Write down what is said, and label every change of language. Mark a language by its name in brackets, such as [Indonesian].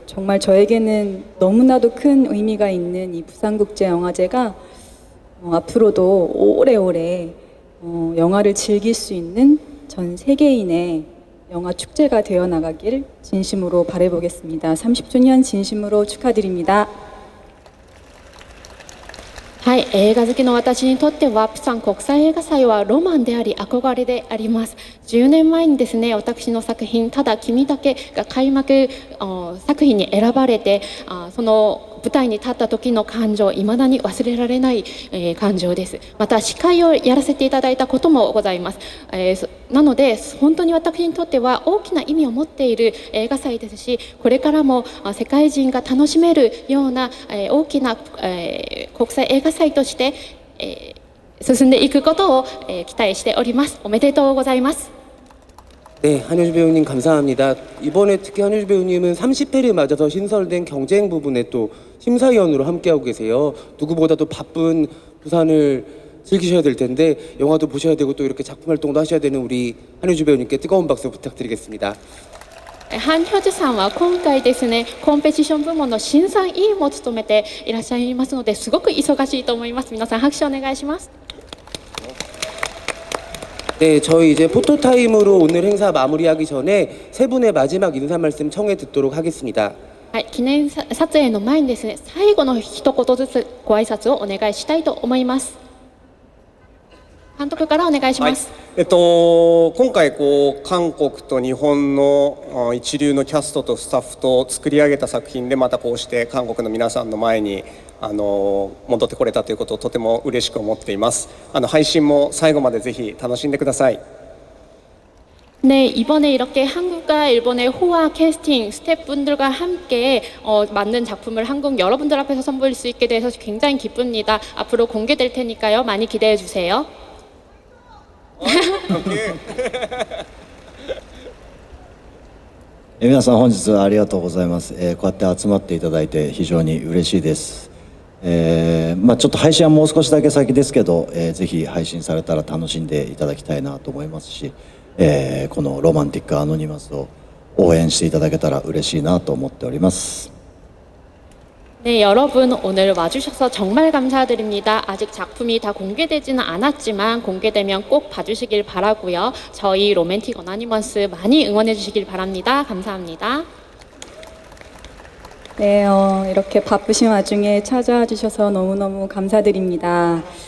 [Korean] 정말 저에게는 너무나도 큰 의미가 있는 이 부산국제영화제가 앞으로도 오래오래 영화를 즐길 수 있는 전 세계인의 영화 축제가 되어 나가길 진심으로 바라보겠습니다. 30주년 진심으로 축하드립니다. [Japanese] はい、映画好きの私にとってはプサン国際映画祭はロマンであり憧れであります。 10年前にですね、私の作品ただ君だけが開幕作品に選ばれて、その舞台に立った時の感情、未だに忘れられない、感情です。また司会をやらせていただいたこともございます。なので本当に私にとっては大きな意味を持っている映画祭ですし、これからも世界人が楽しめるような大きな国際映画祭として、進んでいくことを期待しております。おめでとうございます。 [Korean] 네, 한효주 배우님 감사합니다. 이번에 특히 한효주 배우님은 30회를 맞아서 신설된 경쟁 부분에 또 심사위원으로 함께하고 계세요. 누구보다도 바쁜 부산을 즐기셔야 될 텐데 영화도 보셔야 되고 또 이렇게 작품 활동도 하셔야 되는 우리 한효주 배우님께 뜨거운 박수 부탁드리겠습니다. [Japanese] ハン・ヒョジさんは今回ですね、コンペティション部門の審査委員も務めていらっしゃいますので、すごく忙しいと思います。皆さん拍手お願いします。 [Korean] 네, 저희 이제 포토타임으로 오늘 행사 마무리하기 전에 세 분의 마지막 인사 말씀 청해 듣도록 하겠습니다. [Japanese] はい、記念撮影の前にですね、最後の一言ずつご挨拶をお願いしたいと思います。監督からお願いします。今回韓国と日本の一流のキャストとスタッフと作り上げた作品でまたこうして韓国の皆さんの前に戻ってこれたということをとても嬉しく思っています。配信も最後までぜひ楽しんでください。 [Korean] 네, 이번에 이렇게 한국과 일본의 호화 캐스팅 스태프분들과 함께 만든 작품을 한국 여러분들 앞에서 선보일 수 있게 돼서 굉장히 기쁩니다. 앞으로 공개될 테니까요. 많이 기대해 주세요. [Japanese] 皆さん本日はありがとうございます。こうやって集まっていただいて非常に嬉しいです。ちょっと配信はもう少しだけ先ですけど、ぜひ配信されたら楽しんでいただきたいなと思いますし、このロマンティックアノニマスを応援していただけたら嬉しいなと思っております。 [Korean] 네, 여러분 오늘 와주셔서 정말 감사드립니다. 아직 작품이 다 공개되지는 않았지만 공개되면 꼭 봐주시길 바라고요. 저희 로맨틱 어나니머스 많이 응원해 주시길 바랍니다. 감사합니다. 네, 이렇게 바쁘신 와중에 찾아와 주셔서 너무너무 감사드립니다.